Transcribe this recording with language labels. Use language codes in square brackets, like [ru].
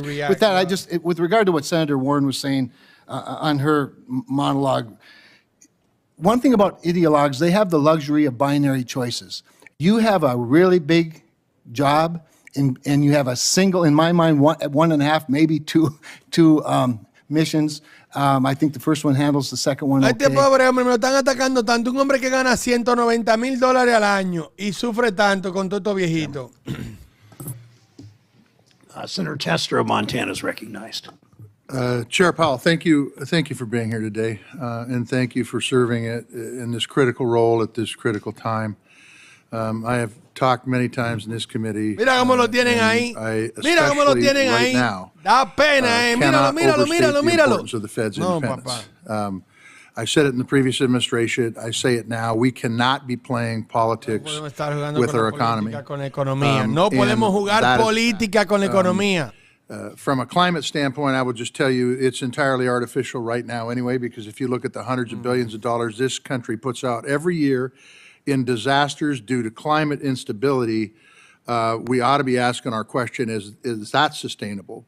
[en] With that, with regard to what Senator Warren was saying on her monologue, one thing about ideologues, they have the luxury of binary choices. You have a really big job, and you have a single, in my mind, one and a half, maybe two missions. I think the first one handles the second one okay. [es] Este pobre hombre me lo están atacando tanto. Un hombre que gana $190,000 al año y sufre tanto con todo viejito. [en] Senator Tester of Montana is recognized. Chair Powell, thank you for being here today, and thank you for serving in this critical role at this critical time. I have talked many times in this committee. [es] Mira cómo lo tienen ahí. Mira cómo lo tienen ahí. Da pena, míralo, míralo, míralo, míralo. [en] Of the Fed's independence. I said it in the previous administration. I say it now. We cannot be playing politics with our economy. [es] No podemos jugar política con la economía. [en] From a climate standpoint, I would just tell you it's entirely artificial right now anyway, because if you look at the hundreds of billions of dollars this country puts out every year in disasters due to climate instability, we ought to be asking our question, is that sustainable?